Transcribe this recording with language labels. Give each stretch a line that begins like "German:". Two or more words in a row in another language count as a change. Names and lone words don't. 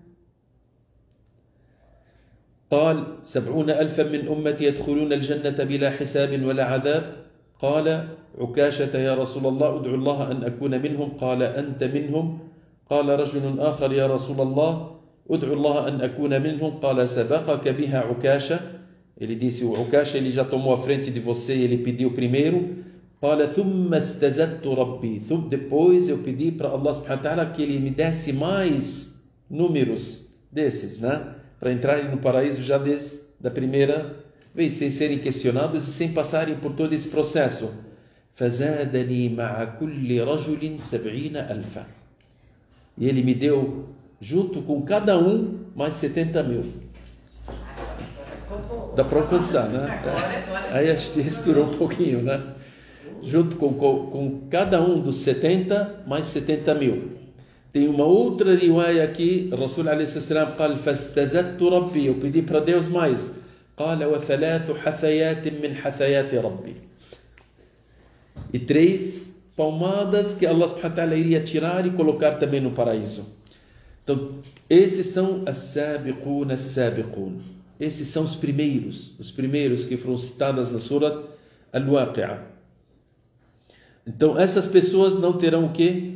Arabic: قال 70,000 من أمتي يدخلون الجنة بلا حساب ولا عذاب. قال عكاشة يا رسول الله ادعو الله أن أكون منهم. قال أنت منهم. قال رجل آخر يا رسول الله ادعو الله أن أكون منهم. قال سبقك بها عكاشة.
Portuguese: Ele disse, o Ukasha, ele já tomou a frente de você, ele pediu primeiro.
Arabic: قال ثم استزدت ربي.
Portuguese: Depois eu pedi para Allah
Arabic: سبحانه وتعالى
Portuguese: que ele me desse mais números desses, né? Para entrarem no paraíso já desde a primeira vez, sem serem questionados e sem passarem por todo esse processo.
Arabic: فزادني مع كل رجل 70,000.
Portuguese: E ele me deu, junto com cada um, mais 70 mil. Dá para alcançar, né? Aí a gente respirou um pouquinho, né? Junto com cada um dos 70, mais 70 mil. Tem uma outra riwaya aqui,
Arabic: رسول عليه السلام قال فاستزدت ربي.
Portuguese: Eu pedi para Deus mais.
Arabic: قال وثلاث حثيات من حثيات ربي.
Portuguese: E 3 palmadas que Allah
Arabic: سبحانه وتعالى
Portuguese: iria tirar e colocar também no paraíso. Então, esses são
Arabic: السابقون السابقون.
Portuguese: Esses são os primeiros que foram citadas na Surat Al-Waqi'ah. Então, essas pessoas não terão o quê?